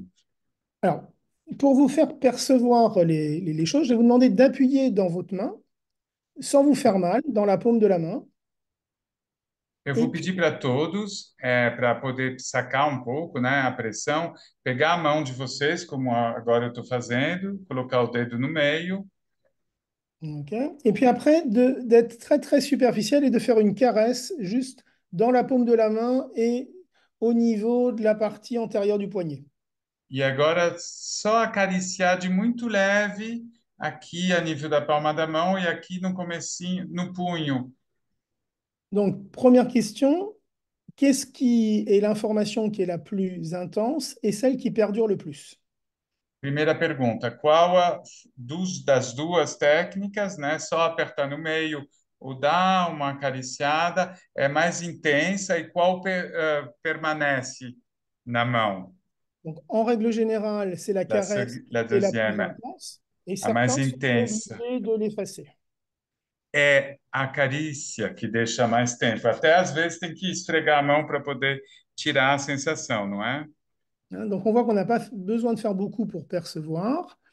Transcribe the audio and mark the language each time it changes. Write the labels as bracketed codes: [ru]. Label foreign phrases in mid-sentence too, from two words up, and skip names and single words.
[fr] Alors, pour vous faire percevoir les choses, je vais vous demander d'appuyer dans votre main, sans vous faire mal, dans la paume de la main. [pt] Eu [fr] Et [pt] vou [fr] puis, [pt] pedir para todos, para poder sacar um pouco, né, a pressão, pegar a mão de vocês, como agora eu estou fazendo, colocar o dedo no meio, ok. [fr] Et puis après, d'être très très superficiel et de faire une caresse juste dans la paume de la main et au niveau de la partie antérieure du poignet. [pt] e agora só acariciar de muito leve aqui a nível da palma da mão e aqui no comecinho, no punho. [fr] Donc, première question, qu'est-ce qui est l'information qui est la plus intense et celle qui perdure le plus? [pt] Primeira pergunta, qual das duas técnicas, né, só apertar no meio ou dar uma acariciada, é mais intensa e qual permanece na mão? [fr] Donc, en règle générale, c'est la caresse La qui est la plus deuxième, intense et [pt] a mais [fr] certains sont [pt] intensa. [fr] obligés de l'effacer. [pt] É a carícia que deixa mais tempo. Até às vezes tem que esfregar a mão para poder tirar a sensação, não é? [fr] Hein, donc, on voit qu'on n'a pas besoin de faire beaucoup pour percevoir.